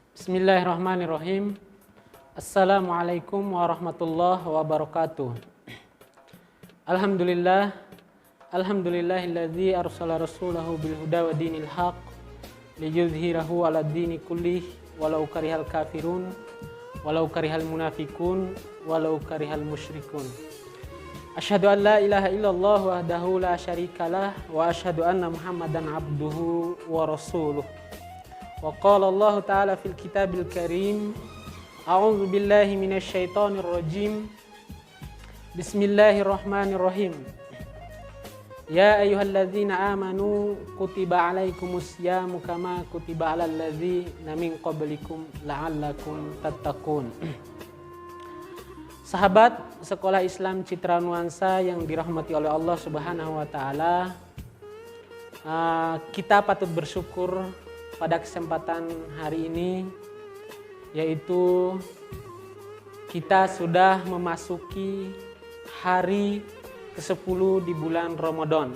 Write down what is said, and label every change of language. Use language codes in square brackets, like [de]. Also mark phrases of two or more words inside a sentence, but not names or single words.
[ar] بسم الله الرحمن الرحيم السلام عليكم ورحمة الله وبركاته. الحمد لله الذي أرسل رسوله بالهدى ودين الحق ليظهره على الدين كله ولو كره الكافرون ولو كره المنافقون ولو كره المشركون. أشهد أن لا إله إلا الله وحده لا شريك له وأشهد أن محمدا عبده ورسوله. وقال الله تعالى في الكتاب الكريم أعوذ بالله من الشيطان الرجيم. بسم الله الرحمن الرحيم. يا أيها الذين آمنوا كتب عليكم الصيام كما كتب على الذين من قبلكم لعلكم تتقون. [id] Sahabat Sekolah Islam Citra Nuansa yang dirahmati oleh [ar] الله سبحانه وتعالى, [id] kita patut bersyukur pada kesempatan hari ini, yaitu kita sudah memasuki hari ke-10 di bulan Ramadan.